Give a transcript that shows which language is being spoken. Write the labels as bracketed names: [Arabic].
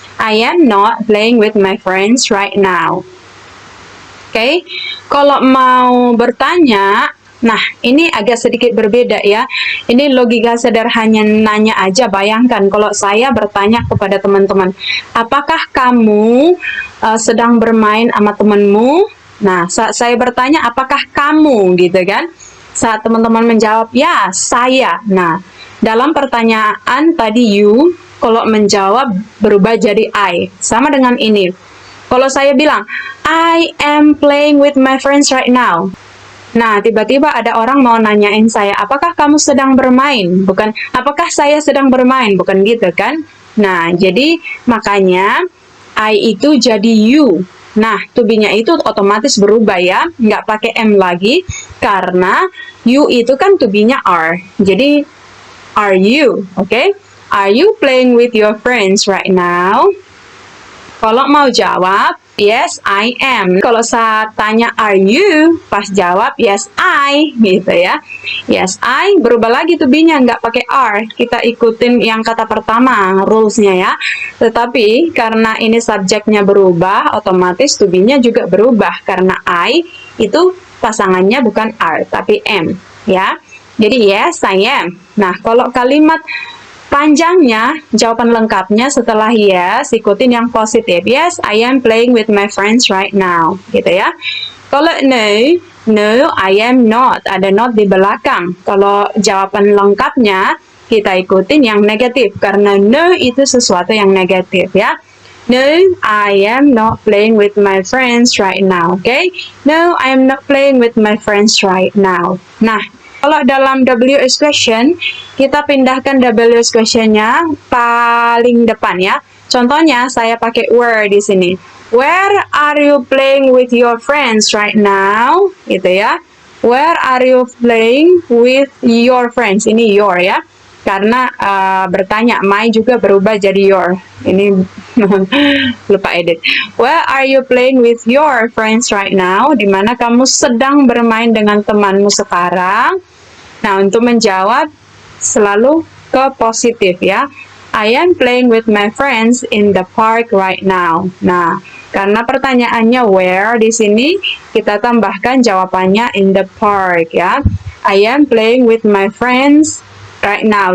[English] I am not playing with my friends right now. [Indonesian] Oke. Kalau mau bertanya, nah, ini agak sedikit berbeda ya. Ini logika sederhana nanya aja. Bayangkan kalau saya bertanya kepada teman-teman, apakah kamu sedang bermain sama temanmu? Nah, saat saya bertanya, apakah kamu gitu kan? Saat teman-teman menjawab, ya, saya. Nah, dalam pertanyaan tadi you, kalau menjawab berubah jadi I. Sama dengan ini. Kalau saya bilang, [English] I am playing with my friends right now. [Indonesian] Nah, tiba-tiba ada orang mau nanyain saya, apakah kamu sedang bermain? Bukan, apakah saya sedang bermain? Bukan gitu kan? Nah, jadi makanya I itu jadi you. Nah, to be-nya itu otomatis berubah ya, nggak pakai am lagi, karena you itu kan to be-nya are. Jadi, [English] are you, [Indonesian] oke? [English] Are you playing with your friends right now? [Indonesian] Kalau mau jawab, [English] yes, I am. [Indonesian] Kalau saya tanya, [English] are you? [Indonesian] Pas jawab, [English] yes, I. [Indonesian] Gitu ya. Yes, I. Berubah lagi to be-nya, nggak pakai are. Kita ikutin yang kata pertama, rules-nya ya. Tetapi, karena ini subjeknya berubah, otomatis to be-nya juga berubah. Karena I itu pasangannya bukan are, tapi am. Ya. Jadi, [English] yes, I am. [Indonesian] Nah, kalau kalimat panjangnya, jawaban lengkapnya setelah yes, ikutin yang positif. [English] Yes, I am playing with my friends right now. [Indonesian] Gitu ya. Kalau [English] no, I am not. [Indonesian] Ada not di belakang. Kalau jawaban lengkapnya, kita ikutin yang negatif. Karena no itu sesuatu yang negatif ya. [English] No, I am not playing with my friends right now. Okay? No, I am not playing with my friends right now. [Indonesian] Nah, kalau dalam WH question, kita pindahkan WH question-nya paling depan ya. Contohnya, saya pakai were di sini. [English] Where are you playing with your friends right now? [Indonesian] Gitu ya. [English] Where are you playing with your friends? [Indonesian] Ini your ya. Karena bertanya, my juga berubah jadi your. Ini lupa edit. [English] Where are you playing with your friends right now? [Indonesian] Dimana kamu sedang bermain dengan temanmu sekarang? Nah, untuk menjawab selalu ke positif ya. [English] I am playing with my friends in the park right now. [Indonesian] Nah, karena pertanyaannya where di sini kita tambahkan jawabannya [English] in the park [Indonesian] ya. [English] I am playing with my friends right now.